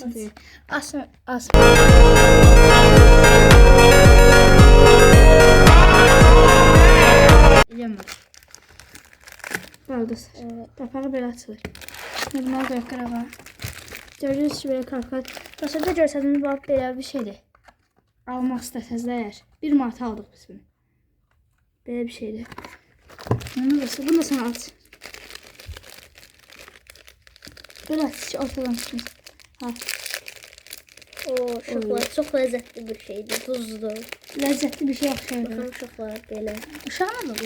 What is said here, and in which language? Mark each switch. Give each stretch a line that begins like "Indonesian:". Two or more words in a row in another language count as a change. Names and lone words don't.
Azerbaijani: Yemir. Bəli dostlar. Qapağı belə açılır. Şimdi bunları da yoxdur ama. Gördüyünüz kimi belə karkat. Dostlar da görsədiniz bax belə bir şeydir. Almaq istəsəz də əgər 1 manat aldıq biz bunu. Belə bir şeydir.
Turkish: Bunu da sana aç. Böyle aç ortadan çıkmış. Ha. O şokolad çok lezzetli bir şeydi. Tuzlu. Lezzetli bir şey yapıyor. Bakın şokolad böyle.
Azerbaijani: Uşağına da bu.